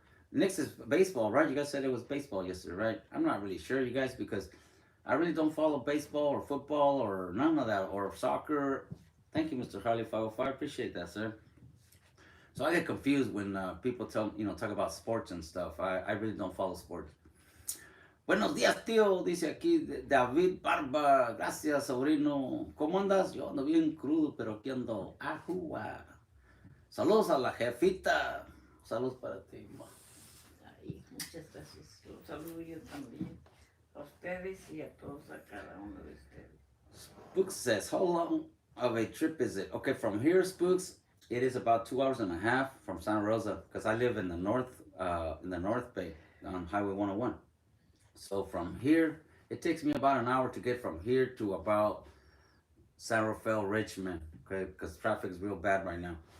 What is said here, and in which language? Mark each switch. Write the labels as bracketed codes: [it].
[en] Next is baseball, right? You guys said it was baseball yesterday, right? I'm not really sure, you guys, because I really don't follow baseball or football or none of that, or soccer. Thank you, Mr. Harley 505. Appreciate that, sir. So I get confused when people talk about sports and stuff. I really don't follow sports. [es] Buenos días, tío, dice aquí David Barba. Gracias, sobrino. ¿Cómo andas? Yo ando bien crudo, pero aquí ando. Ajúa. Saludos a la jefita. Saludos para ti, ma. Ay, muchas gracias. Los saludo yo también a ustedes y a todos, a cada uno de ustedes. [en] Spooks says, how long of a trip is it? Okay, from here, Spooks, it is about 2 hours and a half from Santa Rosa, because I live in the North Bay on Highway 101. So from here, it takes me about an hour to get from here to about San Rafael, Richmond, okay, because traffic is real bad right now.